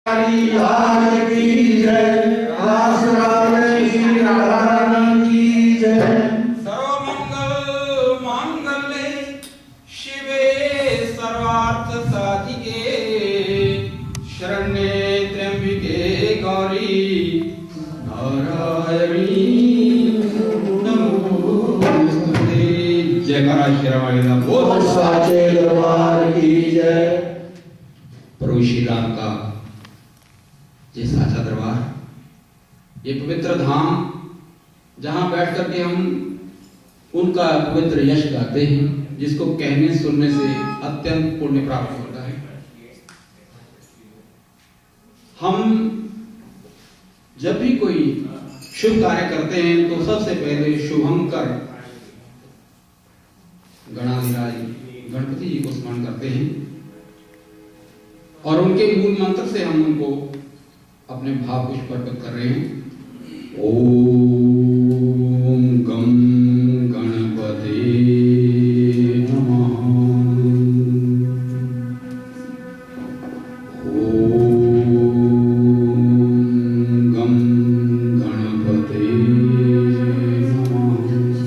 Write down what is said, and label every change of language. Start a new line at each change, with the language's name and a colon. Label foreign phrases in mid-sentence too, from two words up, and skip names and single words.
Hindi: लाल की जय, आसुराल की लाल की जय।
Sanskrit: सर्वमंगल मांगल्ये शिवे सर्वार्थ साधिके शरण्ये त्र्यंबिके गौरी नारायणी नमोस्तुते।
Hindi: जयकारा शेरावाली का बोल साचे दरबार की जय। प्रभु श्री राम का ये साचा दरबार, ये पवित्र धाम जहां बैठ करके हम उनका पवित्र यश गाते हैं, जिसको कहने सुनने से अत्यंत पुण्य प्राप्त होता है। हम जब भी कोई शुभ कार्य करते हैं तो सबसे पहले शुभंकर गणाधिराज गणपति जी को स्मरण करते हैं और उनके मूल मंत्र से हम उनको अपने भाव पुष्प अर्पित कर रहे हैं।
Sanskrit: ओम गम गणपते नमः। ओम गम गणपते नमः।